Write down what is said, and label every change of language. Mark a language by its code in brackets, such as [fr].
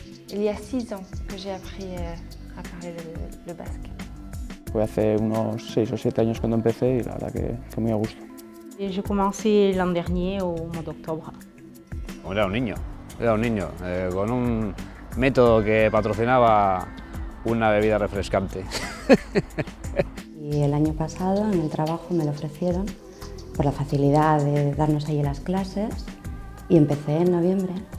[fr] Il y a 6 ans que j'ai appris à parler le basque. [es] Fue hace unos 6 o 7 años cuando empecé y la verdad que muy a gusto. [fr] J'ai commencé l'an dernier au mois d'octobre. [es] Era un niño, con un método que patrocinaba una bebida refrescante. Y el año pasado en el trabajo me lo ofrecieron por la facilidad de darnos ahí las clases y empecé en noviembre.